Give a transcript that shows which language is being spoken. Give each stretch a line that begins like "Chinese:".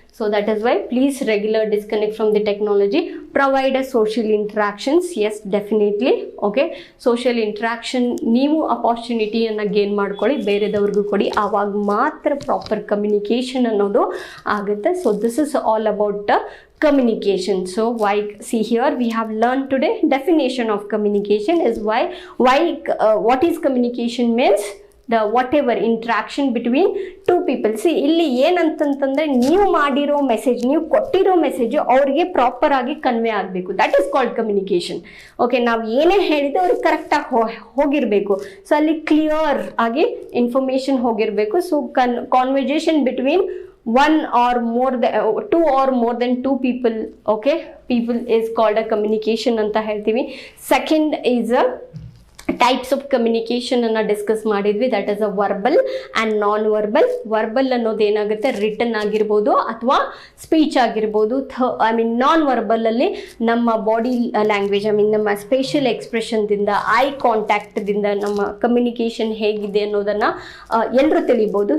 English: So that is why please regular disconnect from the technology. Provide a social interactions. Yes, definitely.
Kannada: Okay,
English: social interaction
Kannada: ನೀವು ಅಪಾರ್ಚುನಿಟಿಯನ್ನು gain ಮಾಡ್ಕೊಳ್ಳಿ, ಬೇರೆದವ್ರಿಗೂ ಕೊಡಿ, ಆವಾಗ ಮಾತ್ರ proper communication ಅನ್ನೋದು ಆಗುತ್ತೆ.
English: So this is all about communication. So see here we have learned today definition of communication is what is communication means. The whatever interaction between two people.
Kannada: C ಇಲ್ಲಿ ಏನಂತಂತಂದ್ರೆ ನೀವು ಮಾಡಿರೋ message, ನೀವು ಕೊಟ್ಟಿರೋ message ಅವ್ರಿಗೆ proper ಆಗಿ convey ಆಗಬೇಕು.
English: That is called communication.
Kannada: Okay, ನಾವು ಏನೇ ಹೇಳಿದ್ರೆ ಅವ್ರಿಗೆ ಕರೆಕ್ಟಾಗಿ ಹೋಗಿರಬೇಕು. ಸೊ ಅಲ್ಲಿ ಕ್ಲಿಯರ್ ಆಗಿ information ಹೋಗಿರಬೇಕು.
English: so conversation between one or more than two or more than two people, okay, people is called a communication
Kannada: anta heltivi.
English: Second is a types of communication
Kannada: ಅನ್ನ discuss ಮಾಡಿದ್ವಿ.
English: That is a verbal and non verbal.
Kannada: Verbal ಅನ್ನೋದು ಏನಾಗುತ್ತೆ, return ಆಗಿರ್ಬೋದು ಅಥವಾ speech ಆಗಿರ್ಬೋದು. Non verbal ಅಲ್ಲಿ ನಮ್ಮ body language, ನಮ್ಮ ಸ್ಪೇಷಿಯಲ್ ಎಕ್ಸ್ಪ್ರೆಷನ್ದಿಂದ, ಐ ಕಾಂಟ್ಯಾಕ್ಟ್ದಿಂದ ನಮ್ಮ ಕಮ್ಯುನಿಕೇಷನ್ ಹೇಗಿದೆ ಅನ್ನೋದನ್ನು ಎಲ್ಲರೂ ತಿಳಿಬೋದು.